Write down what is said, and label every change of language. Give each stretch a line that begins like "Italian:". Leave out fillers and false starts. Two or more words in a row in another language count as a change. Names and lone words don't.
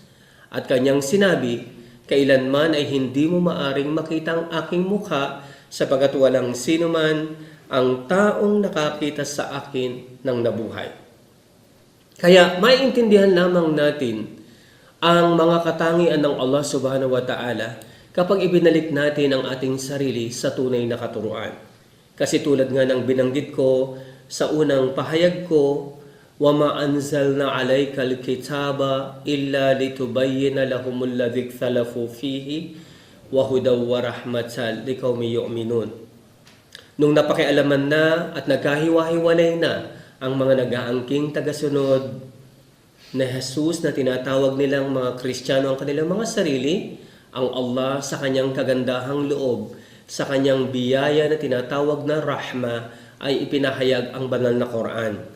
Filipino: At kanyang sinabi, kailanman ay hindi mo maaring makita ang aking mukha sapagkat walang sino man ang taong nakakita sa akin ng nabuhay. Kaya maiintindihan lamang natin ang mga katangian ng Allah
Arabic: subhanahu wa ta'ala
Filipino: kapag ibinalik natin ang ating sarili sa tunay na katuruan. Kasi tulad nga ng binanggit ko sa unang pahayag ko,
Arabic: وَمَا أَنزَلْنَا عَلَيْكَ الْكِتَابَ إِلَّا لِتُبَيِّنَ لَهُمُ الَّذِي اخْتَلَفُوا فِيهِ وَهُدًى وَرَحْمَةً لِقَوْمٍ يُؤْمِنُونَ.
Filipino: Nung napakialaman na at nagkahiwa-hiwalay na ang mga nag-aangking tagasunod na Jesus na tinatawag nilang mga Kristiyano ang kanilang mga sarili, ang Allah sa kanyang kagandahang loob, sa kanyang biyaya na tinatawag na rahma, ay ipinahayag ang banal na Quran.